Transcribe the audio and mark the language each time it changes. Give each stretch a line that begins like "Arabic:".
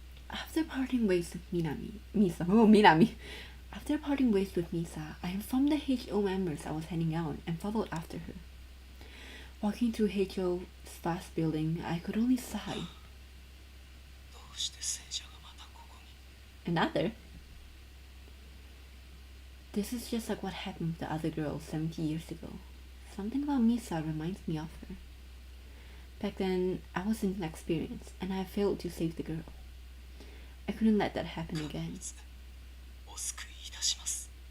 English: After parting ways with Minami. After parting ways with Misa, I informed the HO members I was heading out and followed after her. Walking through HO's vast building, I could only sigh.
Japanese: どうして聖者がまたここに
English: Another? This is just like what happened with the other girl 70 years ago. Something about Misa reminds me of her. Back then, I was inexperienced, and I failed to save the girl. I couldn't let that happen again.
Japanese: お救いいたします